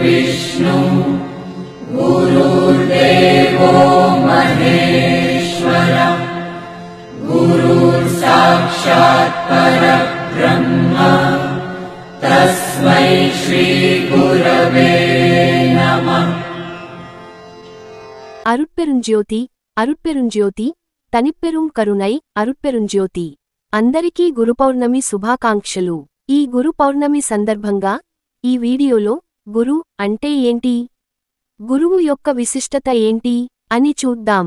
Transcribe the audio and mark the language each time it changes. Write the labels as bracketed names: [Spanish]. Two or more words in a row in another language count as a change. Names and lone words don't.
[Sanskrit] विष्णु गुरुर्देवो महेश्वर गुरुर्साक्षात् परब्रह्म तस्मै श्री गुरवे नमः। [Tamil] அருட்பெருஞ்ஜோதி தனிப்பெரும் கருணை அருட்பெருஞ்ஜோதி [Telugu] అందరికీ గురు పౌర్ణమి శుభాకాంక్షలు। ఈ గురు పౌర్ణమి సందర్భంగా ఈ వీడియోలో గురు అంటే ఏంటి, గురువు యొక్క విశిష్టత ఏంటి అని చూద్దాం।